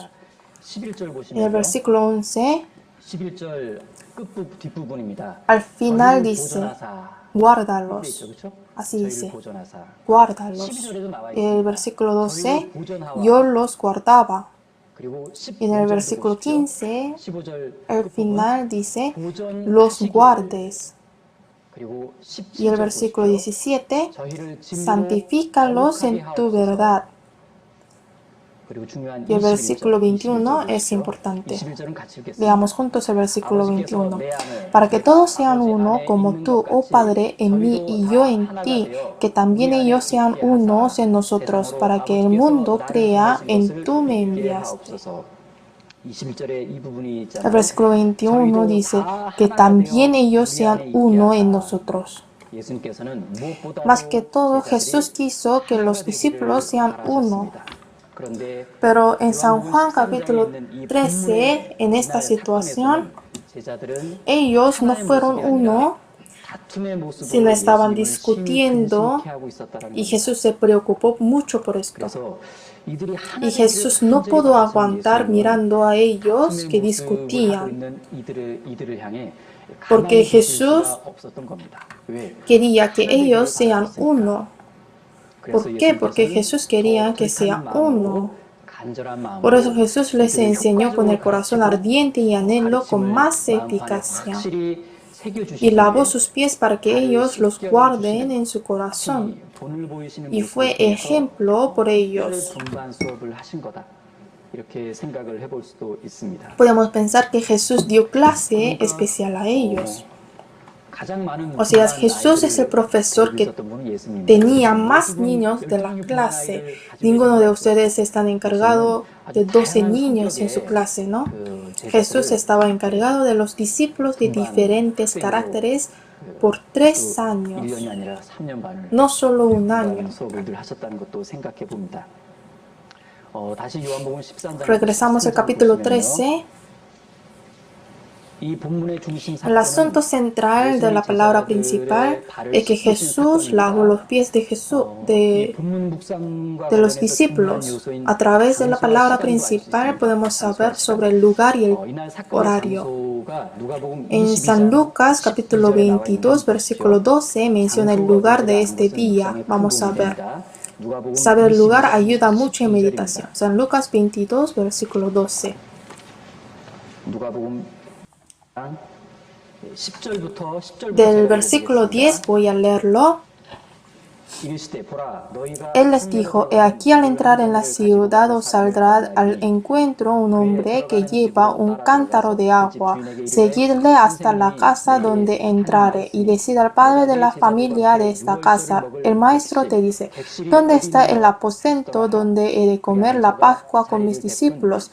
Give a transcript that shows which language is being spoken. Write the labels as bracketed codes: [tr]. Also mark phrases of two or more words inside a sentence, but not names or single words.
[es] En el versículo 11, al final dice, guárdalos. Así dice, guárdalos. En el versículo 12, yo los guardaba. Y en el versículo 15, al final dice, los guardes. [ko] 그리고 [es] Y el [ko] 17절 [es] versículo [ko] 보십시오. [es] 17, [ko] 저희를 진리로 [es] santifícalos en [ko] 거룩하게 [es] tu [ko] 하옵소서. [es] verdad. [ko] 그리고 중요한 [es] Y el [ko] 21절, [es] versículo 21 es [ko] 보십시오. [es] importante. [ko] 21절은 같이 읽겠습니다. [es] Leamos juntos el versículo [ko] 아버지께서 [es] 21. [ko] 내 안에 [es] Para que [ko] 내가 [es] todos sean [ko] 아버지 [es] uno, [ko] 안에 [es] como [ko] 있는 [es] tú, [ko] 것 [es] oh [ko] 같이 [es] Padre, en mí [ko] 저희도 [es] y [ko] 다 [es] yo en [ko] 하나가 [es] ti, [ko] 되어 [es] que también [ko] 우리 안에 [es] ellos sean [ko] 있게 [es] unos [ko] 하사 [es] en nosotros, [ko] 세상으로 [es] para que el [ko] 아버지께서 [es] mundo [ko] 나를 [es] crea [ko] 보내신 [es] en [ko] 것을 [es] tú me [ko] 믿게 [es] enviaste. [ko] 하옵소서. 21절에 이 부분이 [es] El [ko] 있잖아요. [es] versículo 21 [ko] 저희도 [es] dice [ko] 다 [es] que [ko] 하나가 [es] también [ko] 되어 [es] ellos [ko] 우리 안에 [es] sean [ko] 있게 [es] uno en [ko] 하사 [es] nosotros. [ko] 예수님께서는 [es] Más que [ko] 무엇보다도 [es] todo, [ko] 제자들이 [es] Jesús quiso que [ko] 하나가 [es] los discípulos [ko] 되기를 [es] sean uno. [ko] 바라셨습니다. 그런데 [es] Pero en San [ko] 요한복음 [es] Juan [ko] 13장에 [es] capítulo [ko] 있는 이 [es] 13, [ko] 본문의 [es] en esta [ko] 이날 [es] situación, [ko] 사건에서는 제자들은 [es] ellos no [ko] 하나의 [es] fueron [ko] 모습이 아니라 [es] uno, [ko] 다툼의 [es] sino [ko] 모습으로 [es] estaban [ko] 예수님을 심히 [es] discutiendo [ko] 근심케 하고 있었다는 [es] y [ko] 겁니다. [es] Jesús se preocupó mucho por esto. [ko] 그래서 이들이 하나 [es] Y [ko] 되기를 [es] Jesús no [ko] 간절히 [es] pudo [ko] 바라던 [es] aguantar [ko] 예수님은 [es] mirando a ellos [ko] 다툼의 [es] que [ko] 모습을 하고 [es] discutían, [ko] 있는 이들을 향해 [es] porque [ko] 가만히 계실 수가 [es] Jesús [ko] 없었던 겁니다. 왜? [es] quería que [ko] 하나 되기를 [es] ellos sean [ko] 바라셨으니까. [es] uno. [ko] 그래서 [es] ¿Por qué? Porque [ko] 예수님께서는 [es] Jesús [ko] 더 [es] quería que [ko] 불타는 [es] sea uno. [ko] 마음으로 간절한 [es] Por eso [ko] 마음으로 [es] Jesús les [ko] 이들을 [es] enseñó con [ko] 효과적으로 [es] el corazón [ko] 가르치고 [es] ardiente y anhelo con [ko] 가르침을 [es] más [ko] 마음 안에 [es] eficacia. [ko] 확실히 [es] Y [ko] 새겨주시기 [es] lavó [ko] 위해 [es] sus pies para que [ko] 발을 [es] ellos los [ko] 씻겨 [es] guarden [ko] 주시는 [es] en su corazón. [ko] 특히 본을 보이시는 [es] Y [ko] 모습을 [es] fue [ko] 통해서 [es] ejemplo por [ko] 특별 [es] ellos. [ko] 분반 수업을 하신 거다. 이렇게 생각을 해볼 수도 있습니다. [es] Podemos pensar que Jesús dio clase especial a ellos. [ko] 가장 많은 [es] O sea, [ko] 분반 [es] Jesús es el [ko] 아이들을 [es] profesor [ko] 데리고 [es] que [ko] 있었던 분은 예수님입니다. [es] tenía más [ko] 모든 [es] niños de la [ko] 12명의 분반 [es] clase. [ko] 아이를 가지고 [es] Ninguno [ko] 계신 [es] de [ko] 건 [es] ustedes están [ko] 예수님은 [es] encargado de [ko] 아주 [es] 12 [ko] 다양한 [es] niños en su [ko] 성격의 [es] clase, ¿no? [ko] 그 [es] Jesús [ko] 제자들을 [es] estaba encargado de los discípulos de [ko] 분반 [es] diferentes [ko] 학생으로 [es] caracteres por 3 [ko] 1년이 [es] años, [ko] 아니라 3년 반을 [es] no solo un [ko] 분반 [es] año. [ko] 수업을 늘 하셨다는 것도 생각해 봅니다. 다시 요한복음 13장 [es] Regresamos al capítulo 13. [ko] 이 본문의 중심 [es] El asunto [ko] 사건은 [es] central de la palabra principal es que Jesús lavó los pies de [ko] 이 본문 묵상과 [es] de los [ko] 관련해서 중요한 [es] discípulos. [ko] 요소인 [es] A través de la [ko] 장소와 [es] palabra [ko] 시간도 알수 [es] principal [ko] 있습니다. [es] podemos [ko] 장소와 [es] saber [ko] 시간. [es] sobre el lugar y el [ko] 이날 사건의 [es] horario. [ko] 장소가 누가복음 [es] En San [ko] 22장 [es] Lucas capítulo 22 versículo 12 menciona el lugar de este día. Vamos a ver. Saber el lugar ayuda mucho en meditación. San Lucas 22 versículo 12. [ko] 누가복음 10절부터 [es] Del versículo 10 voy a leerlo. Él les dijo, he aquí al entrar en la ciudad os saldrá al encuentro un hombre que lleva un cántaro de agua. Seguidle hasta la casa donde entrare y decid al padre de la familia de esta casa, el maestro te dice, ¿dónde está el aposento donde he de comer la Pascua con mis discípulos?